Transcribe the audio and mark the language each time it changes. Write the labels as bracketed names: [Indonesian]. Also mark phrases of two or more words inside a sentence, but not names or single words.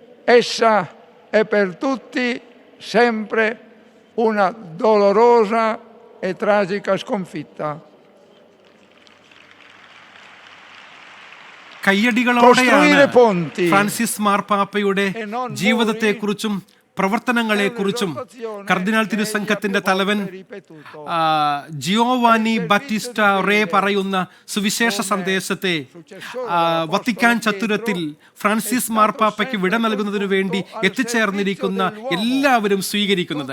[Italian] essa è per tutti sempre una dolorosa e tragica sconfitta. [Malayalam] കയ്യടികളോടെയാണ് ഫ്രാൻസിസ് മാർപ്പാപ്പയുടെ ജീവിതത്തെക്കുറിച്ചും പ്രവർത്തനങ്ങളെക്കുറിച്ചും കർദിനാൾ തിരുസംഘത്തിന്റെ തലവൻ ജിയോവാനി ബാറ്റിസ്റ്റ റേ പറയുന്ന സുവിശേഷ സന്ദേശത്തെ വത്തിക്കാൻ ചത്തുരത്തിൽ ഫ്രാൻസിസ് മാർപ്പാപ്പയ്ക്ക് വിട നൽകുന്നതിനു വേണ്ടി എത്തിച്ചേർന്നിരിക്കുന്ന എല്ലാവരും സ്വീകരിക്കുന്നത്.